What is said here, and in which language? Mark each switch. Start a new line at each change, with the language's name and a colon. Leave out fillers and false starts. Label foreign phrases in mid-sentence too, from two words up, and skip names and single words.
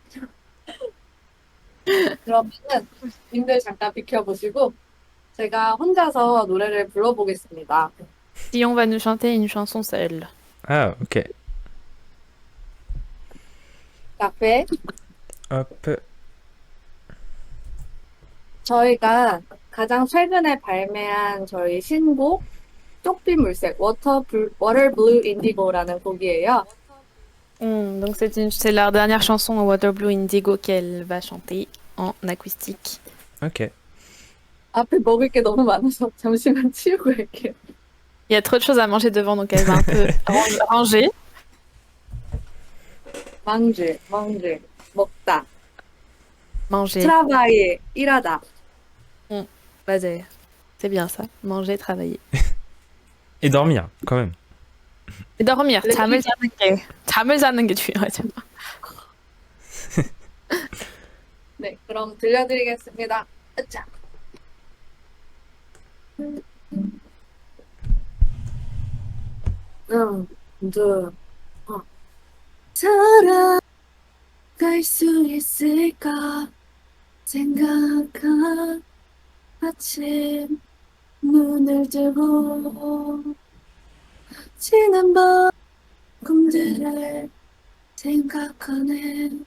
Korean: 그러면은 님들 잠깐 비켜보시고 제가 혼자서 노래를 불러보겠습니다.
French: Dion va nous chanter une chanson seule. Ah ok.
Korean: 카페.
French: Hop.
Korean: 저희가 가장 최근에 발매한 저희 신곡 쪽비 물색 Water Blue Indigo라는 곡이에요.
French: Donc c'est leur dernière chanson Water Blue Indigo qu'elle va chanter en acoustique. Ok.
Korean: 앞에 먹을 게 너무 많아서 잠시만 치우고 갈게요.
French: Il y a trop de choses à manger devant, donc elle va un peu ranger. manger, 먹다. Manger. travailler,
Korean: 일하다. 맞아요.
French: C'est bien ça. Manger, travailler. Et dormir quand même. Et dormir.
Korean: 잠을 자는 게 중요하죠. 네, 그럼 들려드리겠습니다. 으짜. 살아갈 수 있을까 생각한 아침 눈을 뜨고 지난 밤 꿈들을 생각하네